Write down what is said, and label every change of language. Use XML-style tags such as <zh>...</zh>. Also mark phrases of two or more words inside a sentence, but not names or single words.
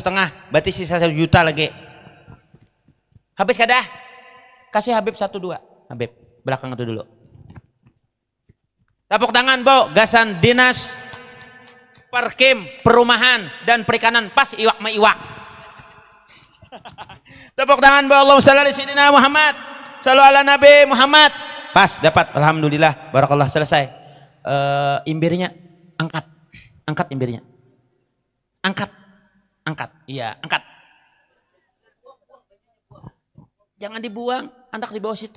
<bjn>Berarti sisa 1 juta lagi. Habis kadah. Kasih Habib 1, 2. Habib, belakang itu dulu. Tepuk tangan, Bo. Gasan Dinas Perkem, Perumahan dan Perikanan. Pas iwak ma iwak. Tepuk tangan, Bo.</bjn> <ar>اللهم صل على سيدنا محمد. صلوا على النبي محمد.</ar> <bjn>Pas, dapat. Alhamdulillah. Barakallah, selesai. Imbirnya angkat. Angkat imbirnya. Angkat. Iya, angkat. Jangan dibuang, anak di bawah situ.</bjn>